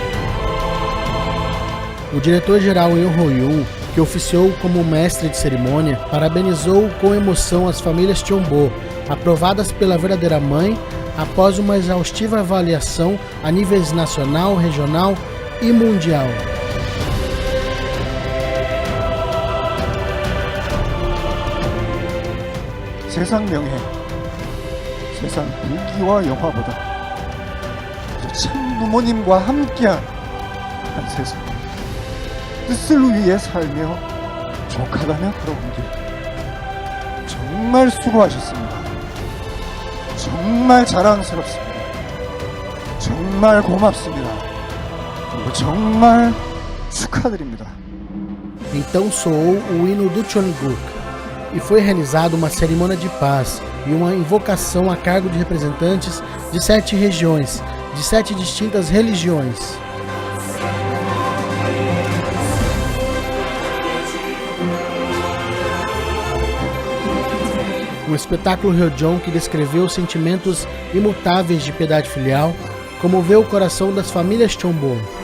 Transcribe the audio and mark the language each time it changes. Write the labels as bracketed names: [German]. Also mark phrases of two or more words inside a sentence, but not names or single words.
[Portuguese] O diretor-geral Yoon Ho-yoon, que oficiou como mestre de cerimônia, parabenizou com emoção as famílias Cheonbo, aprovadas pela verdadeira mãe após uma exaustiva avaliação a níveis nacional, regional e mundial. [Korean] 세상 명예, 세상 무기와 영화보다 참 부모님과 함께한 한 세상, 뜻을 위해 살며 족하다며 여러분들 정말 수고하셨습니다. 정말 자랑스럽습니다. 정말 고맙습니다. 그리고 정말 축하드립니다. [Portuguese] Então soou o hino do Cheongguk e foi realizada uma cerimônia de paz e uma invocação a cargo de representantes de 7 regiões, de 7 distintas religiões. Um espetáculo Ryojon que descreveu sentimentos imutáveis de piedade filial, comoveu o coração das famílias Cheonbo.